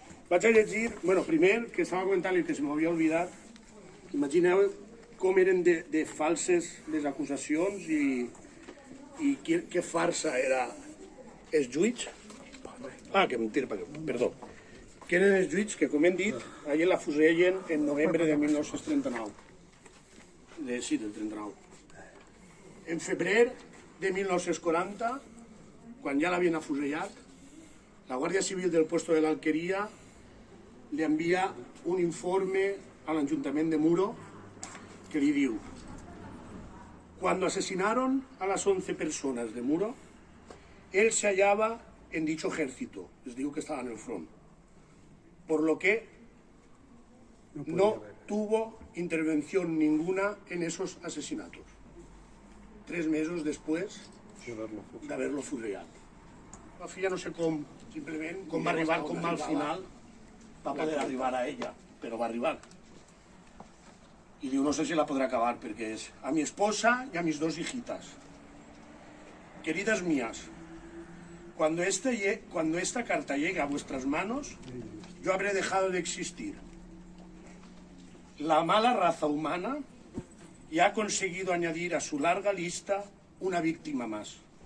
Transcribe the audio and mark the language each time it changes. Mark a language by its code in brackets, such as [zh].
[ca] Vaig a llegir, primer, que estava comentant-li que se m'havia oblidat, imagineu com eren de falses les acusacions i que farsa era els juits, perdó, que eren els juits que, com hem dit, allà la fusellen en novembre de 1939. Sí, del 39. En febrer de 1940, quan ja l'havien afusellat, la Guàrdia Civil del puesto de l'Alqueria li envia un informe a l'Ajuntament de Muro que li diu: [es] cuando asesinaron a las 11 personas de Muro, él se hallaba en dicho ejército, [ca] les digo que estaba en el front, [es] por lo que no tuvo intervención ninguna en esos asesinatos. [ca] 3 mesos després d'haver-lo fusellat. La filla no sé com, simplement, com va arribar, com al final va poder arribar a ella, però va arribar. [es] Y digo, no sé si la podrá acabar, porque es a mi esposa y a mis 2 hijitas. Queridas mías, cuando esta carta llegue a vuestras manos, yo habré dejado de existir. La mala raza humana ya ha conseguido añadir a su larga lista una víctima más.